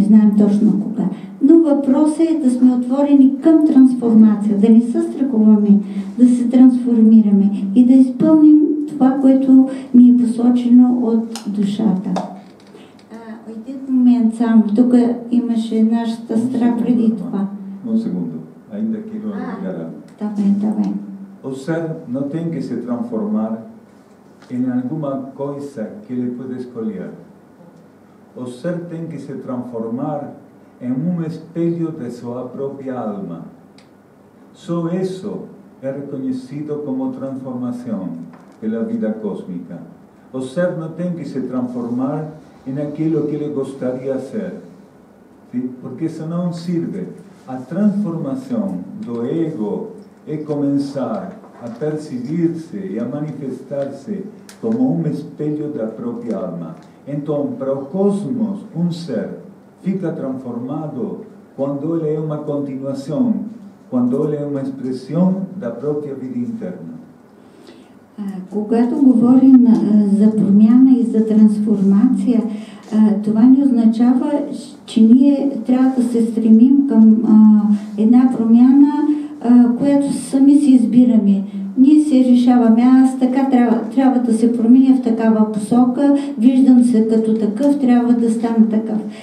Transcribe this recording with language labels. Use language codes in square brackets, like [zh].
[bg] Не знаем точно кога. Но въпросът е да сме отворени към трансформация, да не се страхуваме, да се трансформираме и да изпълним това, което ни е посочено от душата. Един момент само, тук имаше нашата сестра преди това. [pt] Un segundo, ainda quero agregar algo. Tá bem. O ser não tem que se transformar em alguma coisa que ele pode escolher. O ser tem que se transformar em espelho de sua própria alma. Só isso é reconhecido como transformação pela vida cósmica. O ser não tem que se transformar em aquilo que ele gostaria de ser, sim? Porque isso não serve. A transformação do ego é começar a perceber-se e a manifestar-se como espelho da própria alma. Então, para o cosmos, ser fica transformado quando ele é uma continuação, quando ele é uma expressão da própria vida interna. [bg] Когато говорим за промяна и за трансформация, това не означава, че ние трябва да се стремим към една промяна, която сами си избираме. Ние се решаваме, аз така трябва да се променя в такава посока, виждам се като такъв, трябва да стана такъв.